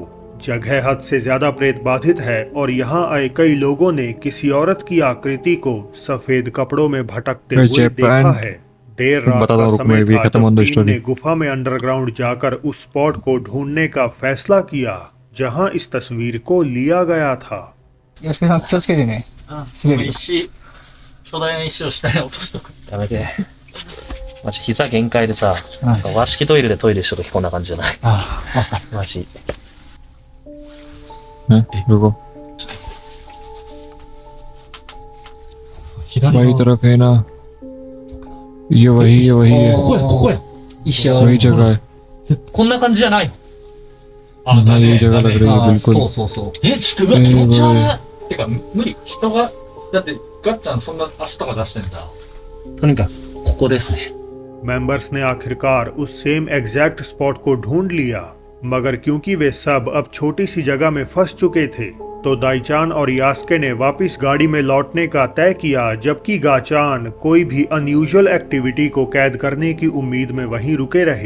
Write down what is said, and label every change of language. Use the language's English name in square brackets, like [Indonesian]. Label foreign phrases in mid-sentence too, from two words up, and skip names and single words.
[Hindi] जगह हद से ज्यादा प्रेत बाधित है और यहाँ आए कई लोगों ने किसी औरत की आकृति को सफेद कपड़ों में भटकते हुए देखा है। देर रात का समय था जब टीम ने गुफा में अंडरग्राउंड जाकर उस स्पॉट को ढूंढने का फैसला किया जहां इस तस्वीर को लिया गया था। [Japanese] よしけさん気をつけてね。滑るよ。石、巨大な石を下に落とすとか。やめて。マジ膝限界でさ、なんか和式トイレでトイレした時こんな感じじゃない。ああ、わかる。マジ。 [Hindi] रुको। [Japanese] 左 [Hindi] वही [Japanese] の [Hindi] तरफ है ना। ये वही है। [Japanese] ここや、ここや。石ある。 [Hindi] वही जगह है। [Japanese] こんな感じじゃないの。 [Hindi] हाँ ये जगह लग रही है あ बिल्कुल। [Japanese] そうそうそう。え、ちょっとうわ気持ち悪い。てか、無理。人が、だってガッチャンそんな足とか出してんじゃん。とにかく、ここですね。 [Hindi] मेंबर्स ने आखिरकार उस [English] same exact spot [Hindi] को ढूंढ लिया, मगर क्योंकि वे सब अब छोटी सी जगह में फंस चुके थे तो दाईचान और यास्के ने वापस गाड़ी में लौटने का तय किया, जबकि गाचान कोई भी [English] unusual activity [Hindi] को कैद करने की उम्मीद में वहीं रुके रहे।